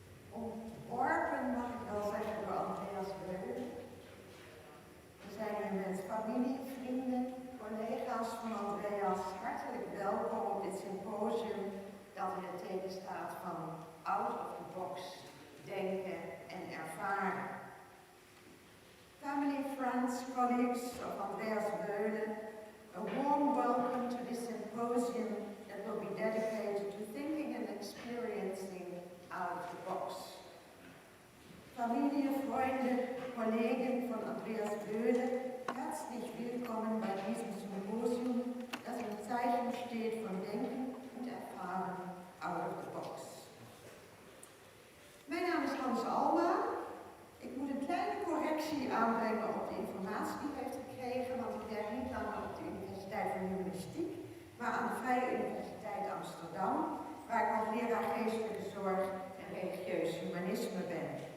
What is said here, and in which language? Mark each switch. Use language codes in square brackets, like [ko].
[nl] Ontworpen, mag ik wel zeggen, door Andreas Wöhle. We zijn hier met familie, vrienden, collega's van Andreas. Hartelijk welkom op dit symposium dat in het teken staat van out of the box denken en ervaren. [en] Family, friends, colleagues of Andreas Wöhle, a warm welcome to this symposium that will be dedicated to thinking and experiencing out of the box. [de] Familie, Freunde, Kollegen von Andreas Wöhle, herzlich willkommen bei diesem Symposium, das im Zeichen steht von Denken und Erfahren out of the box. [nl] Mijn naam is Hans Alma. Ik moet een kleine correctie aanbrengen op de informatie die u heeft gekregen, want ik werk niet langer op de Universiteit voor Humanistiek, maar aan de Vrije Universiteit Amsterdam, waar ik als leraar geestelijke zorg en religieus humanisme ben.